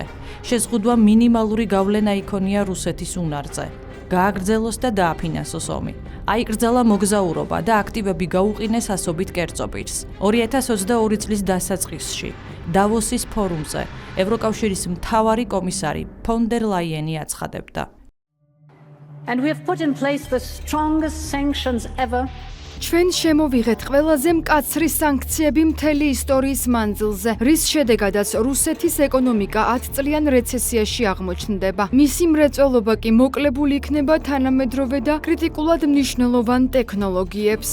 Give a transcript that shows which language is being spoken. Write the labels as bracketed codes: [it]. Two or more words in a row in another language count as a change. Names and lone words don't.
[ka] შეზღუდვა მინიმალური გავლენა იქონია რუსეთის უნარზე. გააგრძელოს და დააფინანსოს ომი. აიკრძალა მოგზაურობა და აქტივები გაუყინეს ასობით კერძო პირს. 2022 წლის დასაწყისში დავოსის ფორუმზე ევროკავშირის მთავარი კომისარი ფონ დერ ლაიენი აცხადებდა. [en] And we have put in place the strongest sanctions ever. [ka] ჩვენ შემოვიღეთ ყველაზე მკაცრი სანქციები მთელი ისტორიის მანძილზე, რის შედეგადაც რუსეთის ეკონომიკა 10 წლიან რეცესიაში აღმოჩნდება. მისი მრეწველობა კი მოკლებული იქნება თანამედროვე და კრიტიკულად მნიშვნელოვან ტექნოლოგიებს.